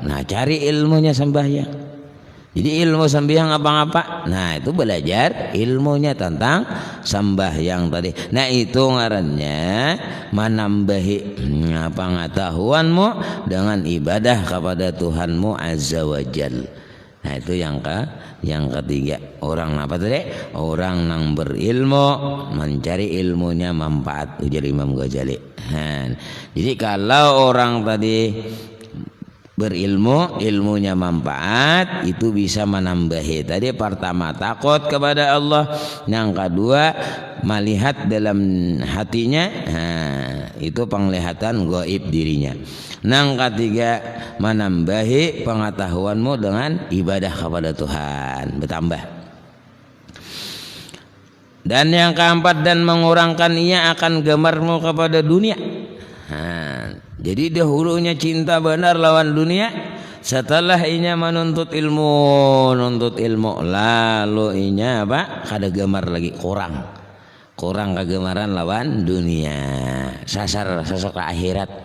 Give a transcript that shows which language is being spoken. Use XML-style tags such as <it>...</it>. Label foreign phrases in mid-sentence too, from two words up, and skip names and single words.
<id>Nah, cari ilmunya sembahyang. Jadi ilmu sembahyang apa-apa. Nah, itu belajar ilmunya tentang sembahyang tadi. Nah, itu ngarannya menambahi pengetahuanmu dengan ibadah kepada Tuhanmu</id> <ar>عز وجل.</ar> <id>Nah, itu yang ketiga. Orang apa tadi? Orang yang berilmu mencari ilmunya manfaat, ujar Imam Ghazali. Nah, jadi kalau orang tadi berilmu, ilmunya manfaat, itu bisa menambahi tadi pertama takut kepada Allah, yang kedua melihat dalam hatinya, itu penglihatan gaib dirinya, yang ketiga menambahi pengetahuanmu dengan ibadah kepada Tuhan bertambah, dan yang keempat dan mengurangkan ia akan gemarmu kepada dunia.</id> <bjn>Jadi dahulunya cinta benar lawan dunia, setelah inya menuntut ilmu, lalu inya kada gemar lagi, kurang kegemaran lawan dunia, sasar ke akhirat.</bjn>